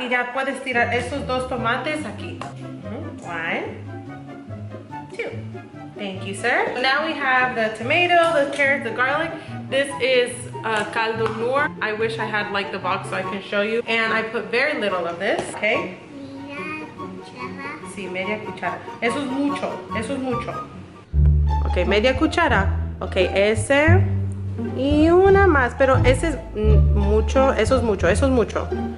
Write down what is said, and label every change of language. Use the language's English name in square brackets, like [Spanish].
[Spanish] Y ya puedes tirar esos 2 tomates aquí. [English] 1, 2. Thank you, sir. Now we have the tomato, the carrot, the garlic. This is caldo noor. I wish I had like the box so I can show you. And I put very little of this, okay? [Spanish] Media cuchara. Sí, media cuchara. Eso es mucho, eso es mucho. Ok, media cuchara. Ok, ese. Y una más, pero ese es mucho, eso es mucho, eso es mucho.